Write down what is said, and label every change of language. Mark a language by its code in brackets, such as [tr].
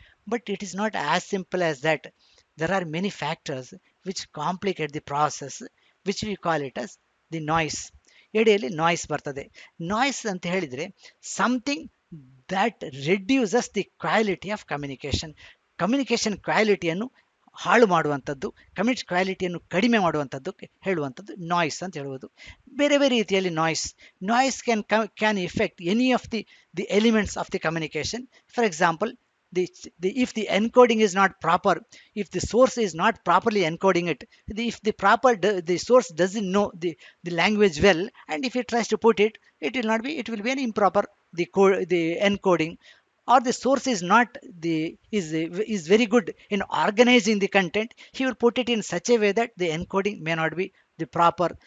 [en] But it is not as simple as that. There are many factors which complicate the process, which we call it as the noise. [kn] ಎಡೆಯಲ್ಲಿ noise ಬರ್ತದೆ. Noise ಅಂತ ಹೇಳಿದರೆ [en] Something that reduces the quality of communication. [kn] Communication ಕ್ವಾಲಿಟಿಯನ್ನು ಹಾಳು ಮಾಡುವಂಥದ್ದು, communication ಕ್ವಾಲಿಟಿಯನ್ನು ಕಡಿಮೆ ಮಾಡುವಂಥದ್ದು ಹೇಳುವಂಥದ್ದು noise ಅಂತ ಹೇಳುವುದು. ಬೇರೆ ಬೇರೆ ರೀತಿಯಲ್ಲಿ [en] Noise can effect any of the elements of the communication. For example, if the encoding is not proper, if the source is not properly encoding it, if the source doesn't know the language well, and if it tries to put it, it will be an improper the encoding. Or the source is not is very good in organizing the content, he will put it in such a way that the encoding may not be the proper.